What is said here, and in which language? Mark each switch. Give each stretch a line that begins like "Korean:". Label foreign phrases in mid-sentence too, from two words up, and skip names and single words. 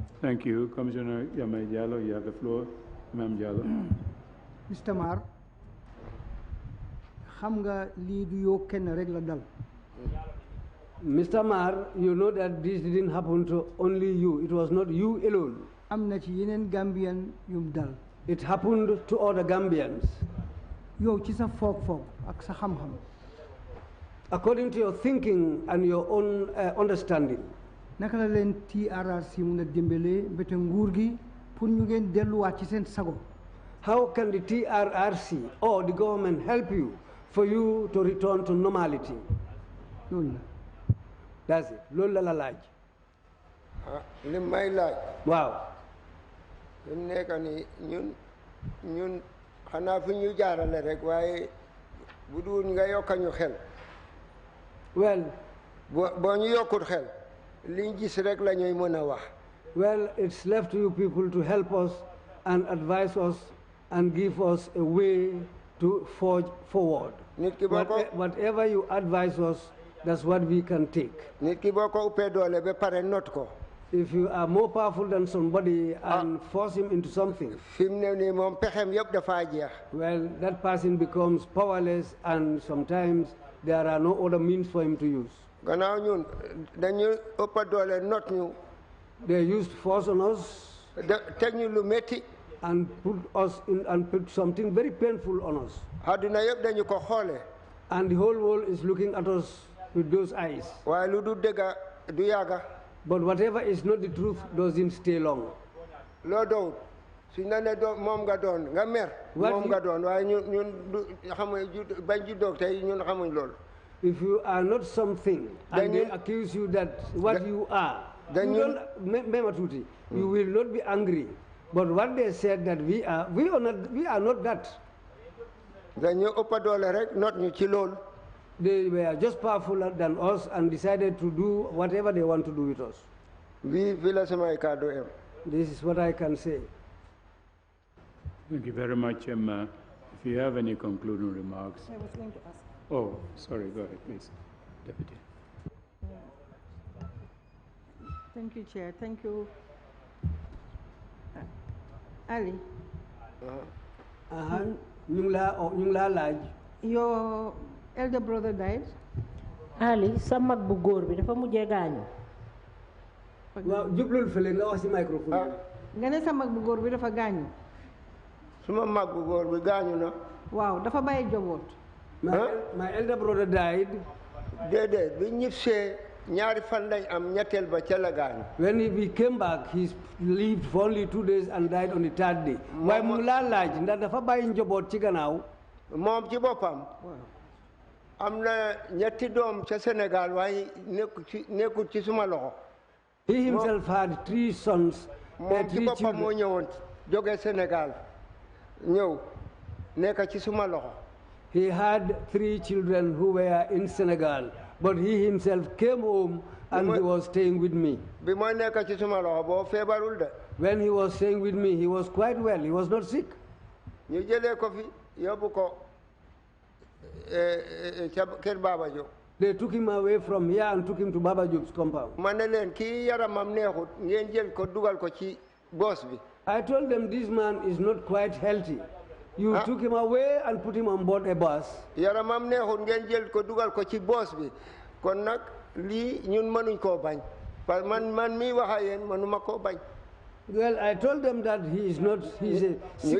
English: Thank you. Commissioner Yamai Diallo, you have the floor. Imam Diallo. Mr.
Wolof: Mar, xam nga lii du yow kenn rek la dal.
English: Mr. Mar, you know that this didn't happen to only you. It was not you alone.
Wolof: Am na ci yeneen Gambian yum dal.
English: It happened to other Gambians.
Wolof: Yow ci sa foog-foog ak sa xam-xam.
English: According to your thinking and your own understanding.
Wolof: Naka la leen TRRC mun a dimbalee mbete nguur gi pour ñu ngeen delluwaat ci seen sago.
English: How can the TRRC or the government help you for you to return to normality?
Wolof: Loolu la.
English: That's it.
Wolof: Loolu la laaj. li may laaj. Waaw. li mu nekk ni ñun xanaa fi ñu jaarale rek waaye bu dul nga yokka ñu xel.
English: Well.
Wolof: boo ñu yokkut xel. liñ gis rek la ñuy mën a wax.
English: Well, it's left to you people to help us and advise us and give us a way to forge forward. Whatever you advise us, that's what we can take.
Wolof: Nit ki boo ko uppee doole ba pare not ko.
English: If you are more powerful than somebody and force him into something,
Wolof: fi mu ne nii moom pexem yëpp dafa jeex.
English: well, that person becomes powerless, and sometimes there are no other means for him to use.
Wolof: Gannaaw ñun dañu ëpp doole not ñu.
English: They used force on us.
Wolof: Teg ñu lu métti.
English: And put us in and put something very painful on us.
Wolof: Àdduna yëpp dañu ko xoole.
English: And the whole world is looking at us with those eyes.
Wolof: waaye lu du dëgg du yàgga.
English: But whatever is not the truth doesn't stay long.
Wolof: loo doon suñ la ne moom nga doon nga mer. moom nga doon waaye ñun xamuñ bañ juddoo tey ñun xamuñ loolu.
English: If you are not something and they accuse you that what you are, you will not be angry. But what they said that we are not that. dañu ëpp doole rek not ñu ci loolu. They were just powerful than us and decided to do whatever they want to do with us. This is what I can say. Thank you very much. If you have any concluding remarks. I was going to ask. Oh, sorry. Go ahead, please, Deputy. Thank you, Chair. Thank you, Ali.
Wolof: Ñu ngi laa laaj.
English: Your elder brother died.
Wolof: Ali sa mag bu góor bi dafa mujjee gaañu. waaw jublul fële nga wax ci microphone. nga ne sa mag bu góor bi dafa gaañu. suma mag bu góor bi gaañu na. waaw dafa bàyyi njaboot.
English: My elder brother died.
Wolof: déedéet bi ñibbisee ñaari fan lañ am ñetteel ba ca la gaañu.
English: When he came back, he lived for only 2 days and died on the 3rd day.
Wolof: waaye mu laa laaj ndax dafa bàyyi njaboot ci gannaaw. moom ci boppam. am na ñetti doom ca Sénégal waaye nekkul ci suma loxo.
English: He himself had 3 sons.
Wolof: moom ci boppam moo ñëwoon jóge Sénégal ñëw nekk ci suma loxo.
English: He had 3 children who were in Senegal, but he himself came home and he was staying with me.
Wolof: bi mooy nekk ci suma loxo boo feebarul de.
English: When he was staying with me, he was quite well. He was not sick.
Wolof: ñu jëlee ko fi yóbbu ko ca kër Baba Diop.
English: They took him away from here and took him to Baba Job's compound.
Wolof: ma ne leen kii yaramam neexut ngeen jël ko dugal ko ci boos bi.
English: I told them this man is not quite healthy. You took him away and put him on board a bus.
Wolof: yaramam neexut ngeen jël ko dugal ko ci boos bi kon nag lii ñun mënuñ koo bañ
French: parce que
Wolof: man mii wax ak yéen mënuma koo bañ.
English: Well, I told them that he is not, he's a sickly